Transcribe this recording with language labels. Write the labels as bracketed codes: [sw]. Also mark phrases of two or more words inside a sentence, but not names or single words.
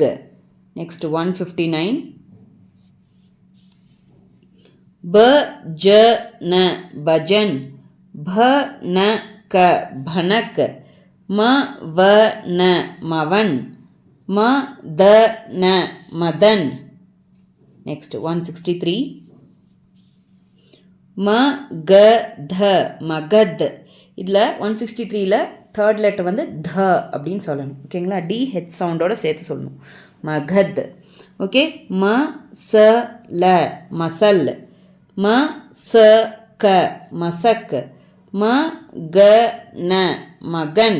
[en] Next 159. [hi] ब ज न भजन, भ न क भनक, म व न मवन, म द न मदन. [en] Next 163. [hi] म ग ध [ta] மகத். இதில் 163ல [en] third letter [ta] வந்து த அப்படின்னு சொல்லணும். ஓகேங்களா? DH சவுண்டோட சேர்த்து சொல்லணும். மகத். ஓகே. ம ச ல மசல், ம ச க மசக், மகன மகன்.